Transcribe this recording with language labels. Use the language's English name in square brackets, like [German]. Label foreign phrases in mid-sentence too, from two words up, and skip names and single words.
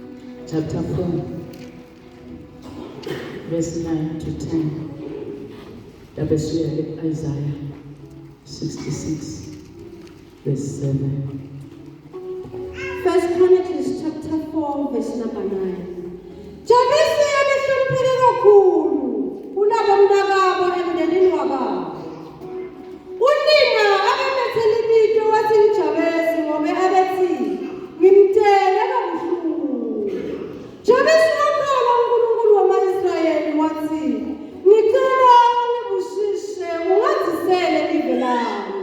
[English] chapter 4 verse 9 to 10. Isaiah 66 verse 7. 1 Chronicles chapter 4 verse number 9. [Swati] Jabesi yabehlonipheke kakhulu kulabo mntakabo emndenini wakabo. Unina abemethele imito wathi uJabesi ngoba abethi ngimtele kabuhlungu. Jabesi wakhala uNkulunkulu wama-Israyeli wathi ngicela ungibusise ungazisele ive lami.